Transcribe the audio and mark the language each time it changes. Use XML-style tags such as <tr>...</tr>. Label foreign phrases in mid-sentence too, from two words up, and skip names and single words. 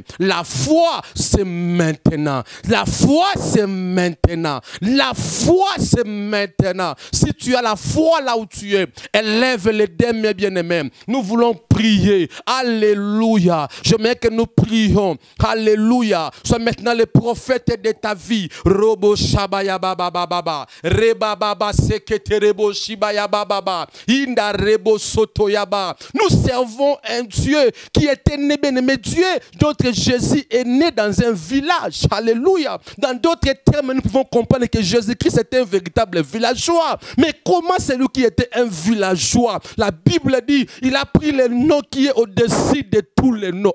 <fr>La foi, c'est maintenant. La foi, c'est maintenant. La foi, c'est maintenant. Si tu as la foi là où tu es, élève les deux bien-aimés. Nous voulons prier. Alléluia. Je veux que nous prions. Alléluia. Sois maintenant les prophètes de ta vie. Robo Shabaya Baba Baba. Reba Baba Seketerebo Shibaya Baba. Inda Rebo Sotoyaba. Nous servons un Dieu qui était né, bien-aimé. Dieu, notre Jésus est né dans un village. Alléluia. Dans d'autres termes, nous pouvons comprendre que Jésus-Christ était un véritable villageois. Mais comment c'est lui qui était un villageois? La Bible dit, il a pris le nom qui est au-dessus de tous les noms.</fr>